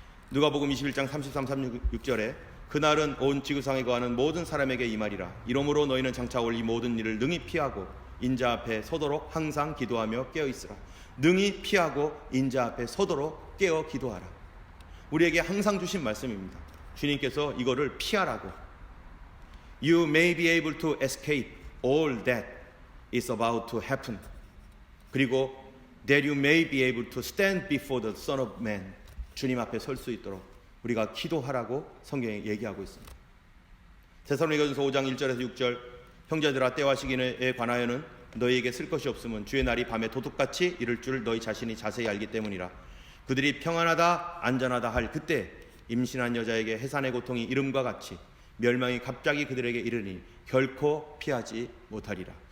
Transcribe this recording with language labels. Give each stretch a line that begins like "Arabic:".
Korean: 누가복음 21장 33, 36절에 그날은 온 지구상에 거하는 모든 사람에게 이 말이라. 이러므로 너희는 장차 올 이 모든 일을 능히 피하고 인자 앞에 서도록 항상 기도하며 깨어 있으라. 능히 피하고 인자 앞에 서도록 깨어 기도하라. 우리에게 항상 주신 말씀입니다. 주님께서 이거를 피하라고.
English: You may be able to escape all that is about to happen.
Korean: 그리고
English: that you may be able to stand before the Son of Man.
Korean: 주님 앞에 설 수 있도록 우리가 기도하라고 성경에 얘기하고 있습니다. 데살로니가전서 5장 1절에서 6절 형제들아 때와 시기에 관하여는 너희에게 쓸 것이 없음은 주의 날이 밤에 도둑같이 이를 줄 너희 자신이 자세히 알기 때문이라. 그들이 평안하다 안전하다 할 그때 임신한 여자에게 해산의 고통이 이름과 같이 멸망이 갑자기 그들에게 이르니 결코 피하지 못하리라.